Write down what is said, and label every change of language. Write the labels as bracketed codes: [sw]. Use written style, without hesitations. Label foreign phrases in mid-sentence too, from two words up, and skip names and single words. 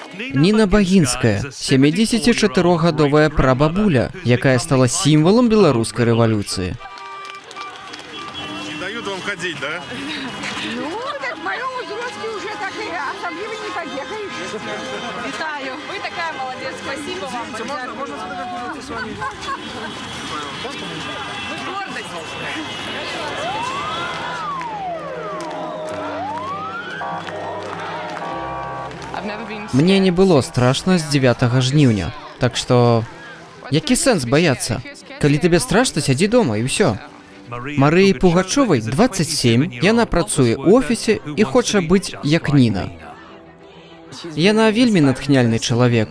[be] Ніна Багінская, 74-гадовая прабабуля, якая стала сімвалам беларускай рэвалюцыі. [ru] Не дают вам ходить, да? Ну, так в моем возрасте уже так и особливо не побегаешь. Витаю. Вы такая молодец. Спасибо вам. Можно сфотографироваться с вами? Вы гордость. Мне не было страшно [be] з 9 жніўня, так што які сэнс баяцца? Калі табе страшна, сядзі дома і ўсё. Марыі Пугачовай 27, яна працуе ў офісе і хоча быць як Ніна. Яна вельмі натхняльны чалавек.